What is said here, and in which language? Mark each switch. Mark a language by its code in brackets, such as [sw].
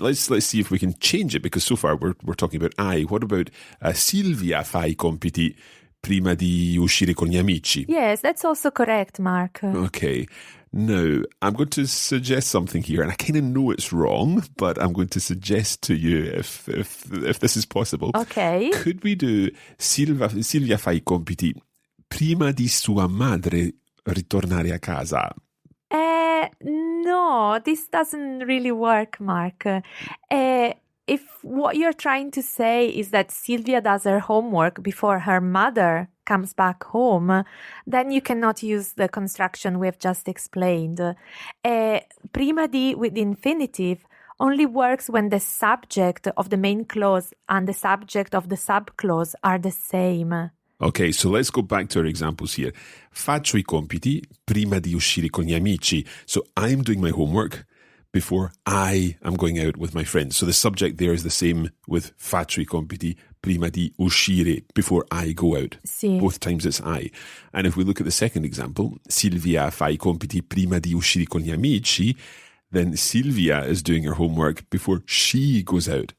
[en] Let's see if we can change it, because so far we're talking about I. What about [it] Silvia fa I compiti prima di uscire con gli amici? [en] Yes, that's also correct, Mark. Okay. Now, I'm going to suggest something here, and I kind of know it's wrong, but I'm going to suggest to you if this is possible. Okay. Could we do [it] Silvia fa I compiti prima di sua madre ritornare a casa? [en] No, this doesn't really work, Mark. If what you're trying to say is that Silvia does her homework before her mother comes back home, then you cannot use the construction we have just explained. Prima di with the infinitive only works when the subject of the main clause and the subject of the subclause are the same. Okay, so let's go back to our examples here. [it] Faccio I compiti prima di uscire con gli amici. [en] So I'm doing my homework before I am going out with my friends. So the subject there is the same with [it] faccio I compiti prima di uscire, [en] before I go out. [it] Sì. [en] Both times it's I. And if we look at the second example, [it] Silvia fa I compiti prima di uscire con gli amici, [en] then Silvia is doing her homework before she goes out.